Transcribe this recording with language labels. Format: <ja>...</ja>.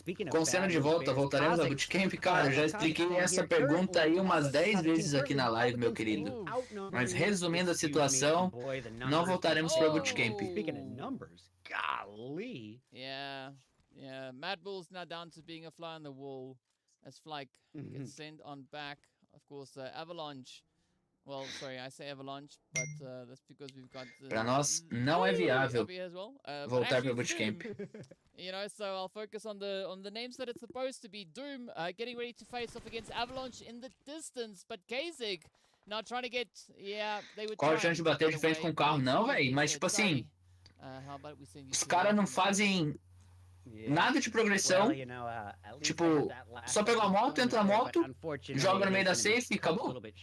<pt>Com cena de volta, voltaremos a bootcamp? Cara, já expliquei essa pergunta aí umas 10 vezes aqui na live, meu querido. Mas resumindo a situação, não voltaremos para bootcamp.</pt> <en>Golly. Yeah. MADBULLS now down to being a fly on the wall as Flyke gets sent on back. Of course, Avalanche. Well, sorry, I say Avalanche, but that's because we've got...</en> <pt>Para nós, não é viável voltar para bootcamp.</pt> <en>You know, so I'll focus on the names that it's supposed to be. Doom getting ready to face off against Avalanche in the distance, but Kazig now trying to get... Yeah, they would...</en> <pt>Qual a chance de bater de frente com o carro? Não, velho, mas tipo assim... Os caras não fazem nada de progressão. Tipo, só pega a moto, entra na moto, joga no meio da safe e acabou.</pt>